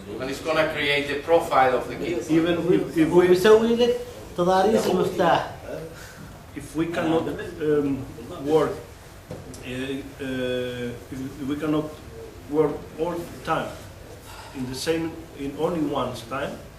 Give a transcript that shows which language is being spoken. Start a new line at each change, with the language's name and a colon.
English: And it's gonna create the profile of the key. Even if we
Arabic: ويسوي لك تضاريس المفتاح.
English: if we cannot work, if we cannot work all the time in only one's time,